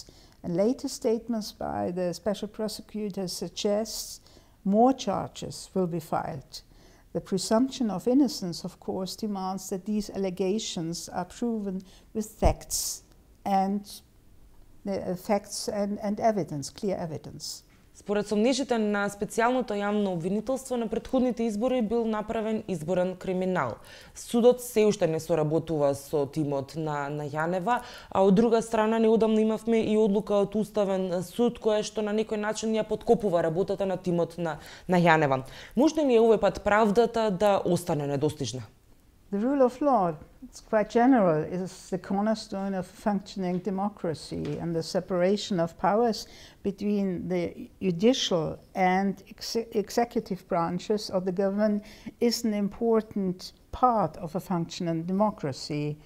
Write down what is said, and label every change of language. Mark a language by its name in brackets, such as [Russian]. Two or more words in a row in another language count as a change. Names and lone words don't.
[English] And latest statements by the special prosecutor suggest more charges will be filed. The presumption of innocence, of course, demands that these allegations are proven with facts and evidence, clear evidence. [Macedonian] Според сомнежите на специјалното јавно обвинителство на претходните избори бил направен изборен криминал. Судот се уште не соработува со тимот на Јанева, а од друга страна неодамна имавме и одлука од Уставен суд која што на некој начин ја подкопува работата на тимот на Јанева. Може ли овој пат правдата да остане недостижна? [English] The rule of law, it's quite general, is the cornerstone of functioning democracy, and the separation of powers between the judicial and executive branches of the government is an important part of a functioning democracy.